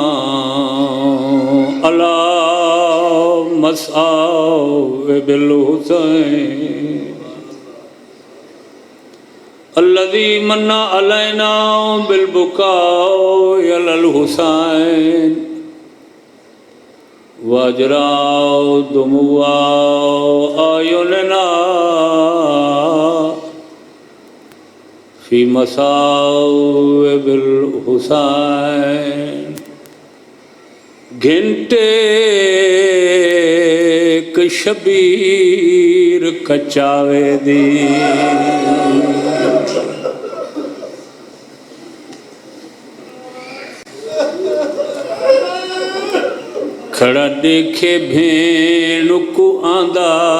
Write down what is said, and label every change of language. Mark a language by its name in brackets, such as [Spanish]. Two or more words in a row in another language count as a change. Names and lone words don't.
[Arabic] علی مصائب الحسین الذی من علینا بالبکاء علی الحسین واجرا دموع اعیننا فی مصائب الحسین گھنٹے [Punjabi] کہ شبیر کچاوے دی کھڑا دیکھے بھین کو آندہ